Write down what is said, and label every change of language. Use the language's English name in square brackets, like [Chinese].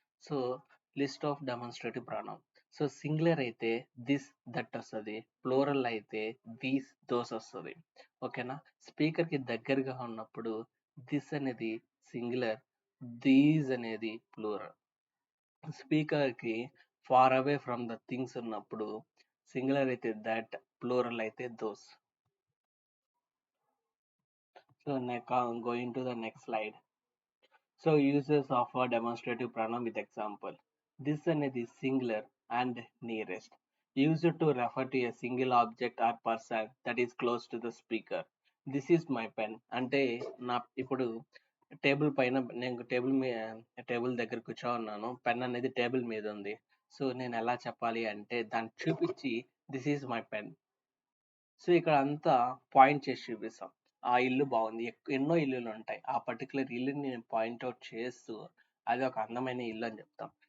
[Telugu] So list of demonstrative pronoun. So singular అయితే this, that వస్తుంది, plural అయితే these, those వస్తుంది. ఓకేనా. స్పీకర్కి దగ్గరగా ఉన్నప్పుడు దిస్ అనేది సింగులర్, దీస్ అనేది plural. స్పీకర్కి [English] far away from the things [Telugu] ఉన్నప్పుడు సింగులర్ అయితే దట్, ప్లూరల్ అయితే those. [English] So going to the next slide. So uses of a demonstrative pronoun with example. This [Telugu] అనేది [English] singular and nearest. Used to refer to a single object or person that is close to the speaker. This is my pen [Telugu] అంటే నా ఇప్పుడు table పైన నేను table దగ్గర కూర్చో ఉన్నాను, pen అనేది టేబుల్ మీద ఉంది. సో నేను ఎలా చెప్పాలి అంటే దాన్ని చూపించి [English] This is my pen. [Telugu] So ఇక్కడ అంతా పాయింట్ చేసి చూపిస్తాం. ఆ ఇల్లు బాగుంది, ఎన్నో ఇల్లులు ఉంటాయి, ఆ పర్టికులర్ ఇల్లుని నేను పాయింట్అవుట్ చేస్తూ అది ఒక అందమైన ఇల్లు అని చెప్తాం.